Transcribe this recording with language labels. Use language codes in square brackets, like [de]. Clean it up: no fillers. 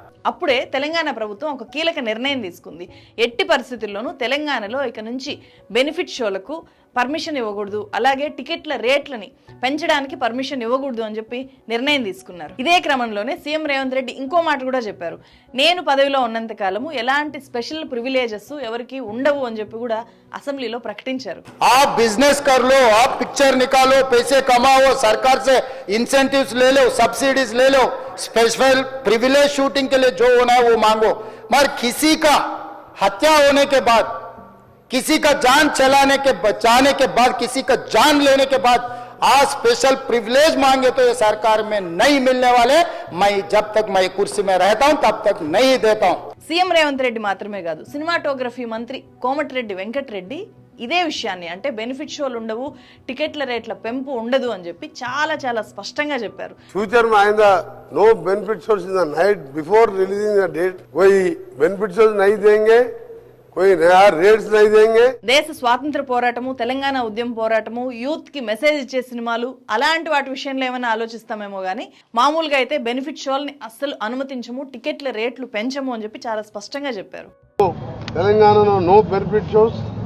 [te] అప్పుడే తెలంగాణ ప్రభుత్వం ఒక కీలక నిర్ణయం తీసుకుంది. ఎట్టి పరిస్థితుల్లోనూ తెలంగాణలో ఇక నుంచి బెనిఫిట్ షోలకు పర్మిషన్ ఇవ్వకూడదు, అలాగే టికెట్ల రేట్లని పెంచడానికి పర్మిషన్ ఇవ్వకూడదు అని చెప్పి నిర్ణయం తీసుకున్నారు. ఇదే క్రమంలోనే సీఎం రేవంత్ రెడ్డి ఇంకో మాట కూడా చెప్పారు. నేను పదవిలో ఉన్నంత కాలము ఎలాంటి స్పెషల్ ప్రివిలేజెస్ ఎవరికి ఉండవు అని చెప్పి కూడా అసెంబ్లీలో ప్రకటించారు. ఆ బిజినెస్ [hi] कर लो, आप पिक्चर निकालो, पैसे कमाओ, सरकार से इंसेंटिव्स ले लो, सब्सिडीज ले लो, स्पेशल प्रिविलेज शूटिंग के लिए जो होना है वो मांगो, मगर किसी का हत्या होने के बाद, किसी का जान चलाने के बचाने के बाद, किसी का जान लेने के बाद आज स्पेशल प्रिविलेज मांगे तो ये सरकार में नहीं मिलने वाले. मैं जब तक मैं कुर्सी में रहता हूं तब तक नहीं देता हूं. [te] సీఎం రేవంత్ రెడ్డి మాత్రమే కాదు, సినిమాటోగ్రఫీ మంత్రి కోమటిరెడ్డి వెంకటరెడ్డి ఇదే విషయాన్ని, అంటే బెనిఫిట్ షోలు ఉండవు, టికెట్ల రేట్ల పెంపు ఉండదు అని చెప్పి చాలా చాలా స్పష్టంగా చెప్పారు. ఫ్యూచర్ [hi] में आएगा [en] no benefit shows in the night before releasing the date, [hi] कोई बेनिफिट शोज नहीं देंगे, कोई नया रेट्स नहीं देंगे. [te] దేశ స్వాతంత్ర పోరాటము, తెలంగాణ ఉద్యమ పోరాటము, యూత్ కి మెసేజ్ ఇచ్చే సినిమాలు, అలాంటి వాటి విషయంలో ఏమైనా ఆలోచిస్తామేమో కానీ మామూలుగా అయితే బెనిఫిట్ షోల్ని అస్సలు అనుమతించము, టికెట్ల రేట్లు పెంచము అని చెప్పి చాలా స్పష్టంగా చెప్పారు. తెలంగాణలో నో బెనిఫిట్ షోస్.